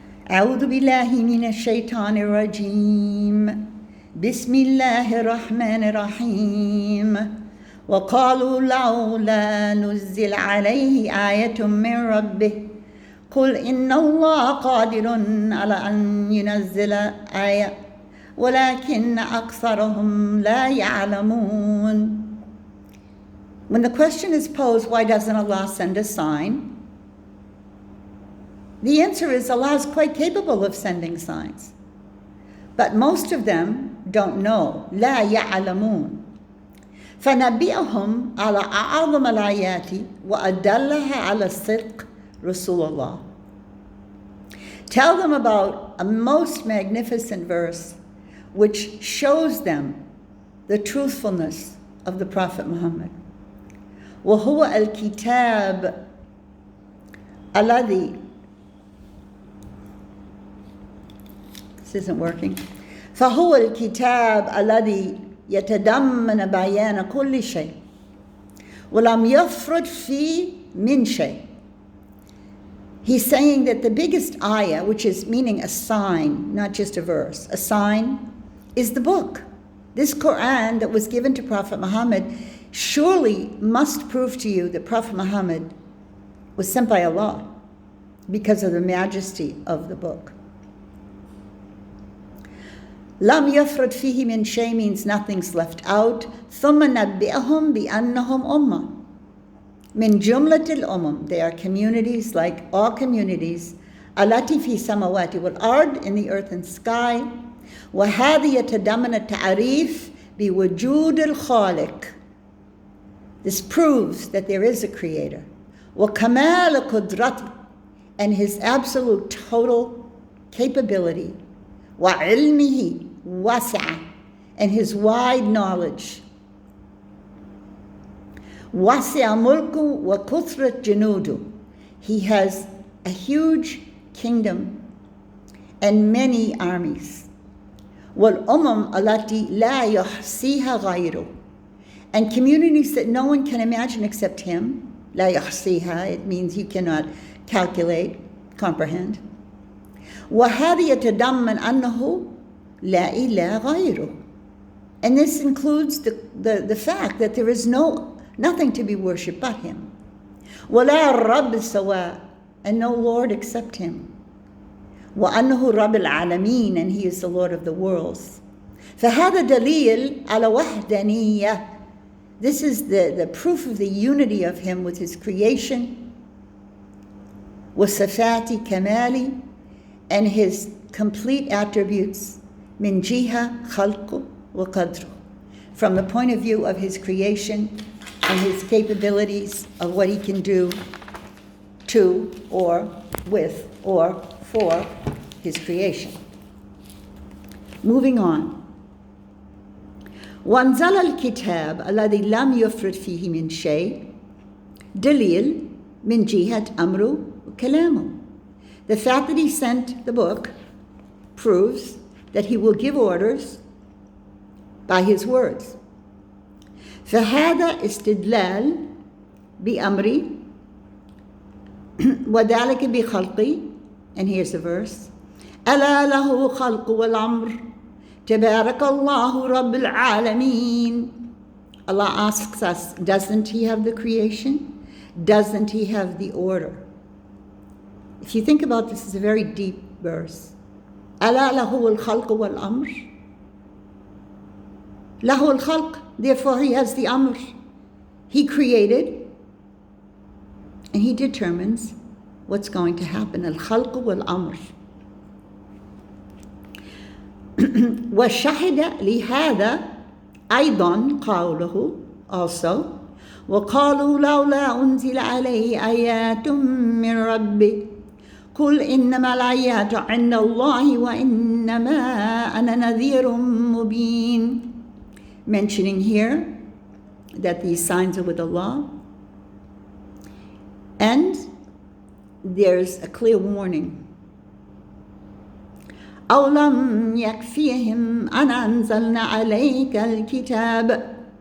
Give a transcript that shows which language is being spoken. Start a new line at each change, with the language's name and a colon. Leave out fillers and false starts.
Arabic: أعوذ بالله من الشيطان الرجيم بسم الله الرحمن الرحيم وقالوا لولا نزل عليه آية من ربه قل إن الله قادر على أن ينزل آية ولكن أكثرهم لا يعلمون.
English: When the question is posed, why doesn't Allah send a sign? The answer is Allah is quite capable of sending signs. But most of them don't know.
Arabic: لا يعلمون. فنبئهم على أعظم الآيات وأدلها على الصدق رسول الله.
English: Tell them about a most magnificent verse which shows them the truthfulness of the Prophet Muhammad.
Arabic: وهو الكتاب الذي
English: This isn't working.
Arabic: فهو الكتاب الذي يتضمن بيان كل شيء ولم يفرط فيه من شيء.
English: He's saying that the biggest ayah, which is meaning a sign, not just a verse, a sign, is the book. This Quran that was given to Prophet Muhammad surely must prove to you that Prophet Muhammad was sent by Allah because of the majesty of the book.
Arabic: لم يفرط فيه من شيء
English: means nothing's left out.
Arabic: ثم نبئهم بأنهم أمة من جملة الأمم.
English: They are communities like all communities.
Arabic: التي في السماوات والأرض,
English: in the earth and sky.
Arabic: وهذه يتضمن التعريف بوجود الخالق.
English: This proves that there is a creator.
Arabic: وكمال قدرته,
English: and his absolute total capability.
Arabic: وعلمه واسع,
English: and his wide knowledge.
Arabic: وَاسِعَ مُلْكُ وَكُثْرَةْ جُنُودُ.
English: He has a huge kingdom and many armies.
Arabic: وَالْأُمَمْ الَّتِي لَا يَحْصِيهَا غَيْرُهُ.
English: And communities that no one can imagine except him.
Arabic: لا يحصيها,
English: it means you cannot calculate, comprehend.
Arabic: وهذا يتضمن أنه لا إله غيره.
English: And this includes the fact that there is nothing to be worshipped but him.
Arabic: ولا رب سواء,
English: and no Lord except him.
Arabic: وأنه رب العالمين,
English: and he is the Lord of the worlds.
Arabic: فهذا دليل على وحدانية.
English: This is the proof of the unity of him with his creation,
Arabic: وصفات كمالي,
English: and his complete attributes,
Arabic: من جهة خلقه وقدره,
English: from the point of view of his creation and his capabilities of what he can do to or with or for his creation. Moving on.
Arabic: وانزل الكتاب الذي لم يفرط فيه من شيء دليل من جهة أمره وكلامه.
English: The fact that he sent the book proves that he will give orders by his words.
Arabic: فهذا استدلال بأمري وذلك بخلقي.
English: And here's the verse.
Arabic: ألا له خلق والأمر تبارك الله رب العالمين.
English: Allah asks us, doesn't he have the creation? Doesn't he have the order? If you think about this, it's a very deep verse.
Arabic: ألا له الخلق والأمر. له الخلق,
English: therefore he has the amr. He created and he determines what's going to happen.
Arabic: الخلق والأمر. وشهد لهذا أيضا قوله also وقالوا لولا أنزل عليه آيات من ربه قل إنما الآيات عند الله وإنما أنا نذير مبين.
English: Mentioning here that these signs are with Allah, and there's a clear warning.
Arabic: أَوْلَمْ يَكْفِيهِمْ أَنْ أَنزَلْنَا عَلَيْكَ الْكِتَابَ.